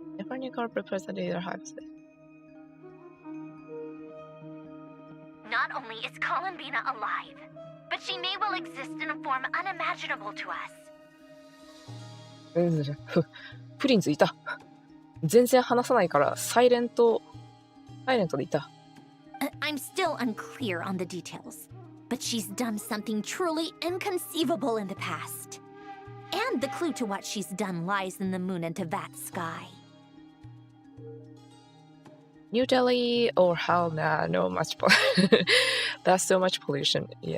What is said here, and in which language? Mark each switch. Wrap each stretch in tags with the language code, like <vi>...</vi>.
<en>Not only is Columbina alive, but she may well exist in a form unimaginable to us.</en> <ja>プリンズいた。全然話さないからサイレントでいた。</ja> <en>I'm still unclear on the details, but she's done something truly inconceivable in the past. And the clue to what she's done lies in the moon and Teyvat sky. New Delhi or hell nah, no much that's so much pollution.</en>